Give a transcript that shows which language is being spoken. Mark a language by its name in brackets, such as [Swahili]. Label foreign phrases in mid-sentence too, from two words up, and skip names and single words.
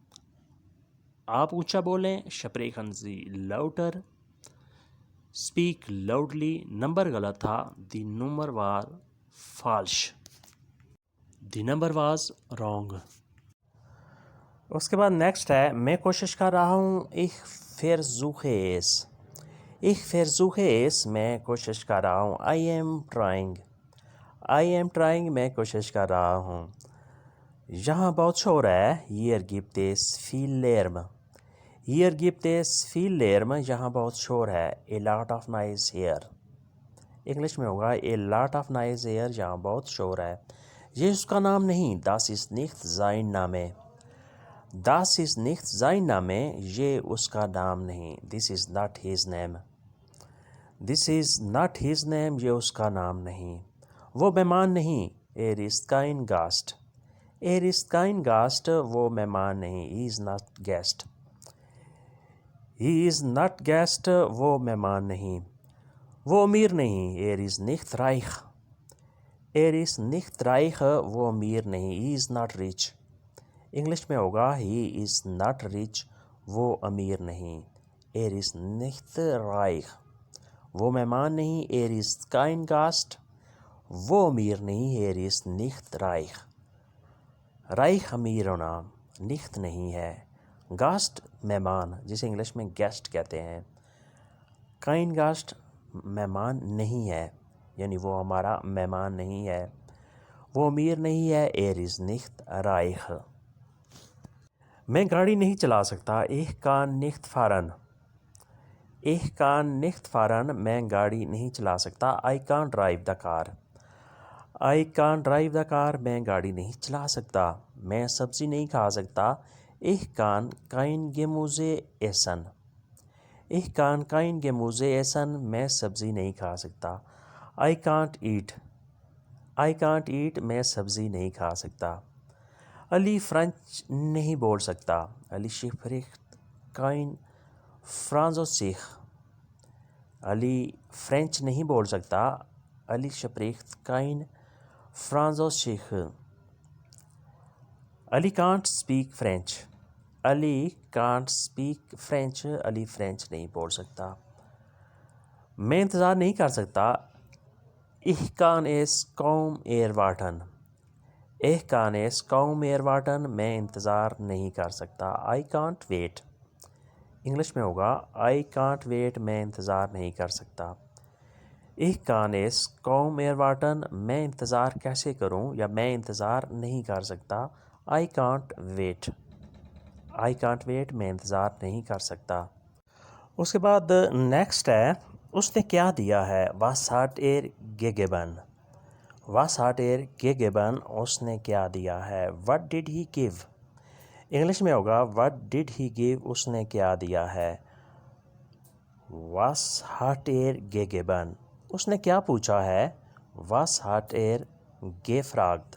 [Urdu] آپ اونچا بولیں, [German] sprechen Sie lauter, [English] speak loudly [Urdu] نمبر غلط تھا, [German] die Nummer war falsch, [English] the number was wrong. [Urdu] اس کے بعد نیکسٹ ہے، میں کوشش کر رہا ہوں, [German] ich versuche es, ich versuche es [Urdu] میں کوشش کر رہا ہوں, [English] I am trying, I am trying [Urdu] میں کوشش کر رہا ہوں. یہاں بہت شور ہے, [German] hier gibt es viel Lärm, hier gibt es viel Lärm [Urdu] یہاں بہت شور ہے, [English] a lot of noise here [Urdu] انگلش میں ہوگا [English] a lot of noise here [Urdu] یہاں بہت شور ہے. یہ اس کا نام نہیں, [German] das ist nicht sein Name, das ist nicht sein Name [Urdu] یہ اس کا نام نہیں, [English] this is not his name, this is not his name [Urdu] یہ اس کا نام نہیں. وہ مہمان نہیں, [German] er ist kein Gast, er ist kein Gast [Urdu] وہ مہمان نہیں, [English] he is not guest, he is not guest [Urdu] وہ مہمان نہیں. وہ امیر نہیں, [German] er is nicht reich, er ist nicht reich [Urdu] وہ امیر نہیں, [English] he is not rich [Urdu] انگلش میں ہوگا [English] he is not rich [Urdu] وہ امیر نہیں, [German] er is nicht reich [Urdu] وہ مہمان نہیں, [German] er ist kein Gast [Urdu] وہ امیر نہیں, [German] er ist nicht reich, [Urdu] reich امیر ہونا، nicht نہیں ہے، गास्ट مہمان جسے انگلش میں گیسٹ کہتے ہیں, [German] kein Gast [Urdu] مہمان نہیں ہے یعنی وہ ہمارا مہمان نہیں ہے، وہ امیر نہیں ہے, [German] er ist nicht reich। [Urdu] میں گاڑی نہیں چلا سکتا, [German] ich kann nicht fahren, ich kann nicht fahren [Urdu] میں گاڑی نہیں چلا سکتا, [English] I can't drive the car, I can't drive the car [Urdu] میں گاڑی نہیں چلا سکتا. میں سبزی نہیں کھا سکتا, [German] ich kann kein Gemüse essen, ich kann kein Gemüse essen [Urdu] میں سبزی نہیں کھا سکتا, [English] I can't eat, I can't eat [Urdu] میں سبزی نہیں کھا سکتا. علی فرنچ نہیں بول سکتا, अली [German] spricht kein Französisch, [Urdu] علی فرنچ نہیں بول سکتا, अली [German] spricht kein Französisch। [English] अली can't speak French, अली can't speak French [Urdu] علی فرنچ نہیں بول سکتا. میں انتظار نہیں کر سکتا, [German] ich kann es kaum erwarten, ich kann es kaum erwarten [Urdu] میں انتظار نہیں کر سکتا, [English] I can't wait [Urdu] انگلش میں ہوگا [English] I can't wait [Urdu] میں انتظار نہیں کر سکتا. [German] ich kann es kaum erwarten [Urdu] میں انتظار کیسے کروں یا میں انتظار نہیں کر سکتا, [English] I can't wait, I can't wait [Urdu] میں انتظار نہیں کر سکتا. اس کے بعد نیکسٹ ہے، اس نے کیا دیا ہے, [German] was hat er gegeben, was hat er gegeben [Urdu] اس نے کیا دیا ہے, [English] what did he give [Urdu] انگلش میں ہوگا [English] what did he give [Urdu] اس نے کیا دیا ہے, [German] Was hat gegeben? [Urdu] اس نے کیا پوچھا ہے؟ [German] Was hat gefragt?